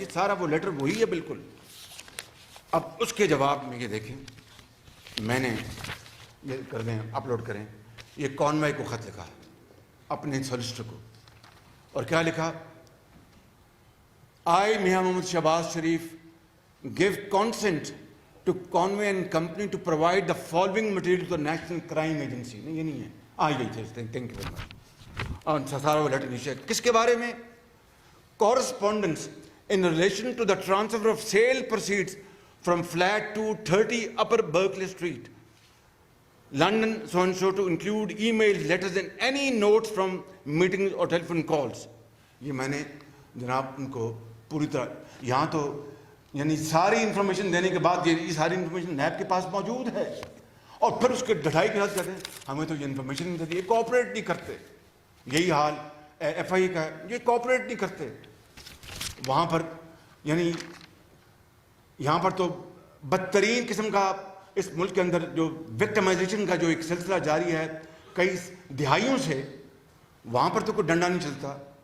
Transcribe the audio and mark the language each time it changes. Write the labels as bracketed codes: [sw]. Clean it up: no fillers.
[ur] یہ سارا وہ لیٹر وہی ہے بالکل. اب اس کے جواب میں یہ دیکھیں، میں نے یہ کر دیں اپلوڈ کریں، یہ کانوے کو خط لکھا اپنے سالسٹر کو، اور کیا لکھا؟ [en] I Mian Muhammad Shahbaz Sharif give consent to Conway and Company to provide the following material to the National Crime Agency. [ur] نہیں یہ نہیں ہے، آئی تھے. [en] Thank you very much. [ur] اور سارا وہ لیٹر نیچے کس کے بارے میں؟ [en] Correspondence in relation to the transfer of sale proceeds from flat 230 Upper Berkeley Street, London, so and so, to include emails, letters and any notes from meetings or telephone calls. [ur] یہ میں نے جناب ان کو پوری طرح یہاں تو یعنی ساری انفارمیشن دینے کے بعد یہ ساری انفارمیشن نیب کے پاس موجود ہے، اور پھر اس کے ڈٹائی کے ساتھ کہتے ہیں ہمیں تو یہ انفارمیشن نہیں دیتی. یہ کوآپریٹ نہیں کرتے. یہی حال FIA کا ہے، یہ کوآپریٹ نہیں کرتے. وہاں پر یعنی یہاں پر تو بدترین قسم کا اس ملک کے اندر جو وکٹمائزیشن کا جو ایک سلسلہ جاری ہے کئی دہائیوں سے، وہاں پر تو کوئی ڈنڈا نہیں چلتا.